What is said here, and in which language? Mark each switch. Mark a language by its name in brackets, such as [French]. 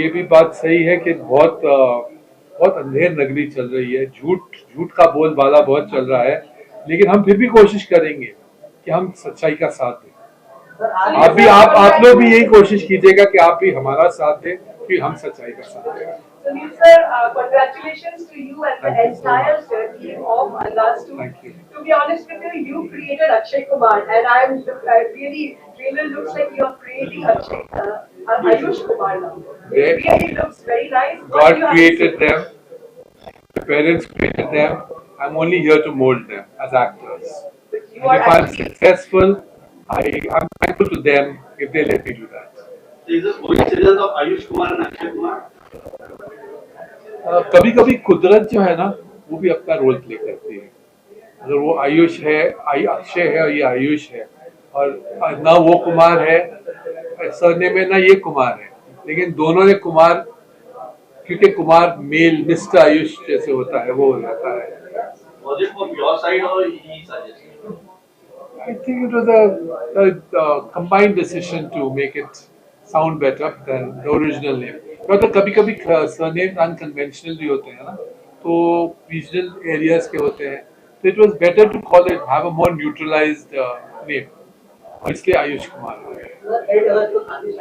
[Hindi] ये भी बात सही है कि बहुत अंधेर नगरी चल रही है, झूठ का बोलबाला बहुत चल रहा है, लेकिन हम फिर भी कोशिश करेंगे कि हम सच्चाई का साथ दें। आप लोग भी यही कोशिश कीजिएगा कि आप भी हमारा साथ दें, फिर हम सच्चाई का साथ दें। [English] Sunil sir, congratulations to you and the entire team of Andaaz 2. Thank you. To be honest with you, you created Akshay Kumar, and I really trailer looks like you are creating Ayush Kumar now. It really looks very nice. God created them, the parents created them. I'm only here to mold them as actors. And if I'm successful, I'm thankful to them if they let me do that. So is this coincidence of Ayush Kumar and Akshay Kumar? [Hindi] कभी कभी कुदरत जो है ना वो भी अपना role play करती है। अगर वो आयुष है, अक्षय है और ये आयुष है, और ना वो कुमार है सरनेम में, ना ये कुमार है, लेकिन दोनों ने कुमार, क्योंकि कुमार मेल मिस्टर आयुष जैसे होता है वो हो जाता है। [English] Was it from your side or he suggested? I think it was a combined decision to make it sound better than the original name. [Hindi] तो कभी कभी सरनेम अनकन्वेंशनल भी होते हैं ना, तो रीजनल एरियाज के होते हैं, तो [English] it was better to call it have a more neutralized name, [Hindi] और इसलिए आयुष कुमार हो गया।